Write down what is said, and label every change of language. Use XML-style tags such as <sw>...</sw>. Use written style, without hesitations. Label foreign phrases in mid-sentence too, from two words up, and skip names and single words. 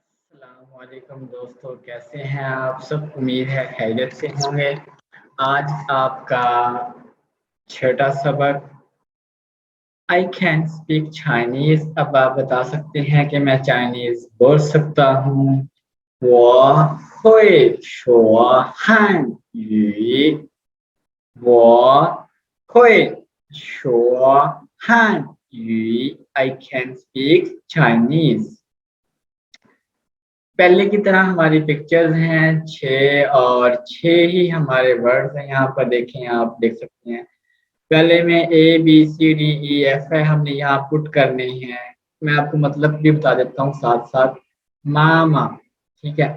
<ur>السلام علیکم دوستو، کیسے ہیں آپ سب؟ امید ہے خیریت سے ہوں گے. آج آپ کا چھٹا سبق</ur> <en>I can speak Chinese.</en> <ur>اب آپ بتا سکتے ہیں کہ میں چائنیز بول سکتا ہوں.</ur> <zh>我会说汉语。我会说汉语。</zh> <en>I can speak Chinese。</en> <ur>پہلے کی طرح ہماری پکچرز ہیں 6 اور 6 ہی ہمارے ورڈز ہیں. یہاں پر دیکھیں، آپ دیکھ سکتے ہیں۔ پہلے میں اے بی سی ڈی ای ایف ہے، ہم نے یہاں پٹ کرنے ہیں. میں آپ کو مطلب بھی بتا دیتا ہوں ساتھ ساتھ. ماما، ٹھیک ہے.</ur>